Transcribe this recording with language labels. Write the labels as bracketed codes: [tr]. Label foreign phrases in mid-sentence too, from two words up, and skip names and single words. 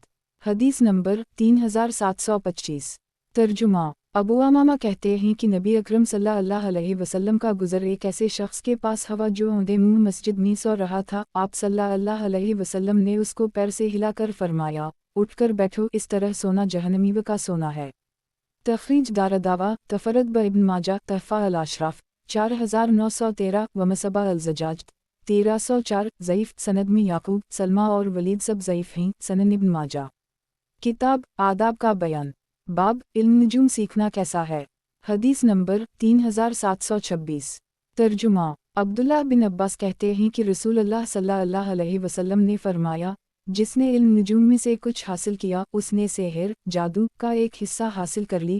[ur] حدیث نمبر 3725۔ ترجمہ. ابو امامہ کہتے ہیں کہ نبی اکرم [ar] صلی اللہ علیہ وسلم [ur] کا گزر ایک ایسے شخص کے پاس ہوا جو اوندھے منہ مسجد میں سو رہا تھا. آپ [ar] صلی اللہ علیہ وسلم [ur] نے اسکو پیر سے ہلاکر فرمایا، اٹھکر بیٹھو، اس طرح سونا جہنمیو کا سونا ہے. تخریج دارداوا تفرد ب ابن ماجہ تحفہ الاشراف 4913 و مسبا الزجاج 1304 ضعیف. سند میں یعقوب سلمہ اور ولید سب ضعیف ہیں. سنن ابن ماجہ۔ کتاب آداب کا بیان. باب علم نجوم سیکھنا کیسا ہے. حدیث نمبر 3726۔ ترجمہ. عبداللہ بن عباس کہتے ہیں کہ رسول اللہ [ar] صلی اللہ علیہ وسلم [ur] نے فرمایا، جسنے علم نجوم میں سے کچھ حاصل کیا اسنے سحر جادو کا ایک حصہ حاصل کر لی.